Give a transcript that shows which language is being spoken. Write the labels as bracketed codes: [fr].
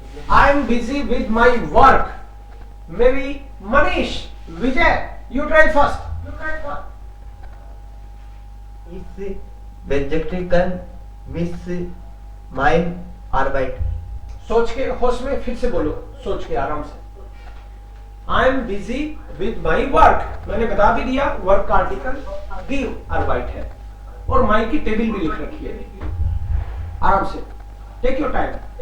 [en] I am busy with my work. Maybe Manish, Vijay, you try first. [de] Ich beschäftigen mich mein Arbeit. [hi] सोच के होश में फिर से बोलो, सोच के आराम से। [en] I am busy with my work, [hi] मैंने बता भी दिया वर्क का आर्टिकल दी आर्बाइट है, और माई की टेबल भी लिख रखी है। आराम से, [en] Take your time.